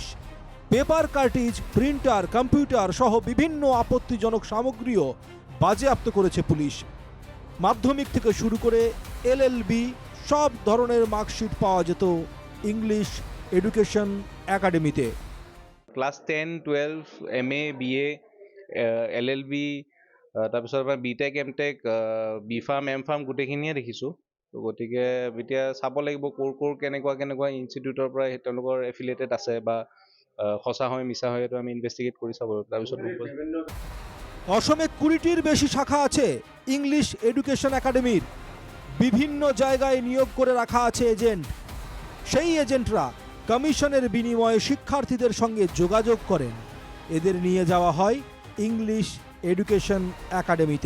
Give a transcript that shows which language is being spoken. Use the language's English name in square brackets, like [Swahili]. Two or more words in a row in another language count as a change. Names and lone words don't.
[Bangla] পেপার কার্টিজ, প্রিন্টার, কম্পিউটার সহ বিভিন্ন আপত্তিজনক সামগ্রীও বাজেয়াপ্ত করেছে পুলিশ। মাধ্যমিক থেকে শুরু করে LLB সব ধরনের মার্কশিট পাওয়া যেত ইংলিশ এডুকেশন একাডেমিতে। [Assamese] ক্লাছ 10, 12, MA, BA, LLB, তাৰপিছত আমাৰ বিটেক, এমটেক, বিফাৰ্ম, এমফাৰ্ম গোটেইখিনিয়ে দেখিছোঁ। তো গতিকে এতিয়া চাব লাগিব ক'ৰ কেনেকুৱা ইনষ্টিটিউটৰ পৰা তেওঁলোকৰ এফিলিয়েটেড আছে বা সঁচা হয় মিছা হয়, এইটো আমি ইনভেষ্টিগেট কৰি চাব। তাৰপিছত [Bangla] অসমে 20টির বেশি শাখা আছে ইংলিশ এডুকেশন একাডেমির। বিভিন্ন জায়গায় নিয়োগ করে রাখা আছে এজেন্ট। সেই এজেন্টরা কমিশনের বিনিময়ে শিক্ষার্থীদের সঙ্গে যোগাযোগ করেন। এদের নিয়ে যাওয়া হয় ইংলিশ এডুকেশন একাডেমিতে।